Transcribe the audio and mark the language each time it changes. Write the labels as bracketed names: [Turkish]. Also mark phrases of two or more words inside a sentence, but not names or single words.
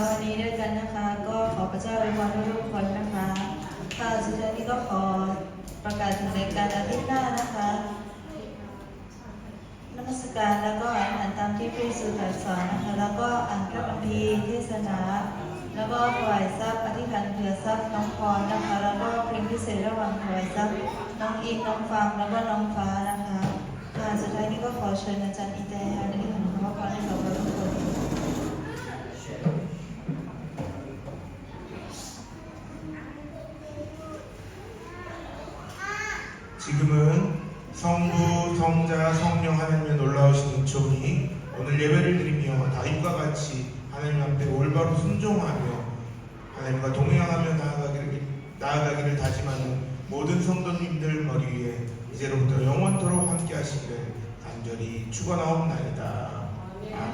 [Thai] นี้ด้วยกันนะคะ ก็ขอพระเจ้าอวยพรทุกคนนะคะค่ะสุดท้ายนี้ก็ขอประกาศถึงรายการอาทิตย์หน้านะคะนมัสการแล้วก็อ่านตามที่พระเยซูตรัสสอนนะคะ แล้วก็อ่านพระคัมภีร์เทศนา แล้วก็ถวายทรัพย์อธิษฐานเผื่อทรัพย์น้องพรนะคะ แล้วก็เพลงพิเศษระหว่างถวายทรัพย์น้องอินน้องฟังแล้วก็น้องฟ้านะคะค่ะสุดท้ายนี้ก็ขอเชิญอาจารย์อิเตฮานิหันขอพรให้กับเราทุกคน [Korean] 지금은 성부, 성자, 성령 하나님의 놀라우신 은총이 오늘 예배를 드리며 다윗과 같이 하나님 앞에 올바로 순종하며 하나님과 동행하며 나아가기를 다짐하는 모든 성도님들 머리 위에 이제로부터 영원토록 함께 하시기를 간절히 축원하옵나이다.